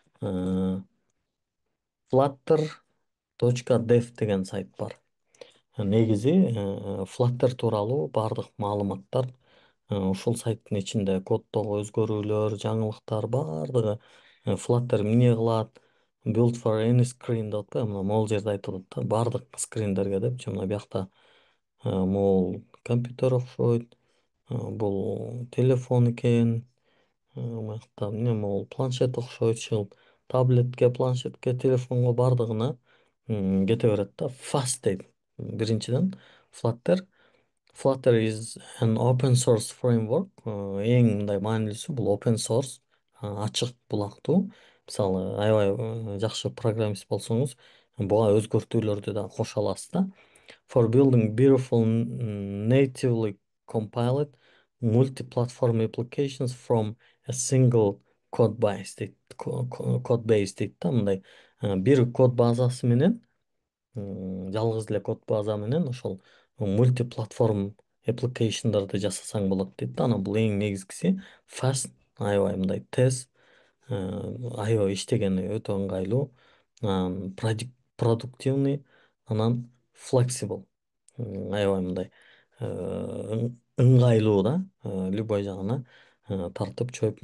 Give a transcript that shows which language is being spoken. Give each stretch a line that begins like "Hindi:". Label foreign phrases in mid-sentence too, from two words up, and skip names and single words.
Kyrgyz: Flutter.dev деген сайт бар. Негизи Flutter тууралуу баардык маалыматтар ушул сайттын ичинде. Коддогу өзгөрүүлөр, жаңылыктар баардыгы, Flutter эмне кылат,
English: build for any screen
Kyrgyz: деп атпайбы, мына могул жерде айтып атат да, баардык скриндерге депчи. Мына биякта могул компьютер окшойт, бул телефон экен, мынакта эмне могул планшет окшойт, ушул таблетке, планшетке, телефонго баардыгына кете берет да. Fast дейт. Биринчиден, Flutter.
English: Flutter is an open source framework.
Kyrgyz: Эң мындай маанилүүсү бул
English: open source,
Kyrgyz: ачык булактуу. Мисалы, аябай жакшы программист болсоңуз, буга өзгөртүүлөрдү да кошо аласыз да.
English: For building beautiful natively compiled multi-platform applications from a single code base дейт. Code base
Kyrgyz: дейт да, мындай бир код базасы менен, жалгыз эле код база менен ошол мультиплатформ application'дарды жасасаң болот дейт да. Анан бул эң негизгиси fast, аябай мындай тез, аябай иштегени өтө ыңгайлуу, продуктивный, анан flexible, аябай мындай ыңгайлуу да, любой жагына тартып чөйүп.